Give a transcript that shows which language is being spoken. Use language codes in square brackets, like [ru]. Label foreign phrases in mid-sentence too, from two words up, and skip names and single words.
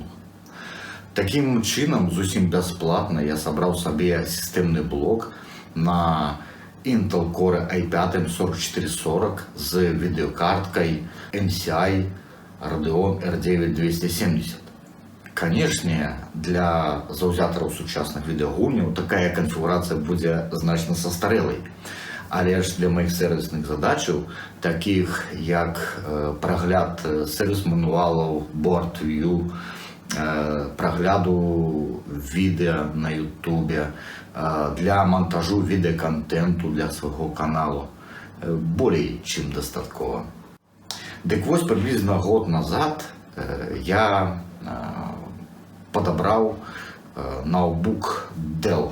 [be] Такім чынам, зусім бясплатна я сабраў сабе сістэмны блок на Intel Core i5 4440 з відэокарткай MCI Radeon R9 270. Канешне, для заўзятараў сучасных відэагульняў такая канфігурацыя будзе значна састарэлай. Але ж для моих сервісных задачаў, таких як прагляд сервіс-мануалаў, board-view, прагляду відэа на ютубе, для монтажу відэаконтенту для свайго каналу, болей чым дастаткова. Дык вось прыблізна год назад я падабраў ноутбук Dell.